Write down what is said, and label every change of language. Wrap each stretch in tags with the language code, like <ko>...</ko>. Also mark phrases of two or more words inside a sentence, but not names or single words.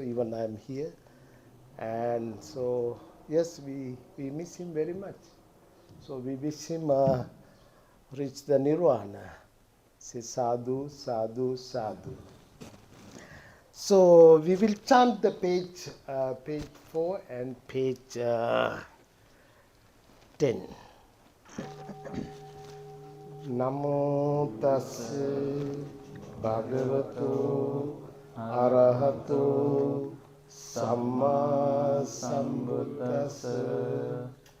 <en>Even I am here, and so yes, we miss him very much. So we wish him reach the nirvana.</en> <pi>Say sadhu, sadhu, sadhu.</pi> <en>So we will chant the page 4 and page 10.</en> <pi>Namo tassa bhagavato arahato samma sambuddhassa.</pi>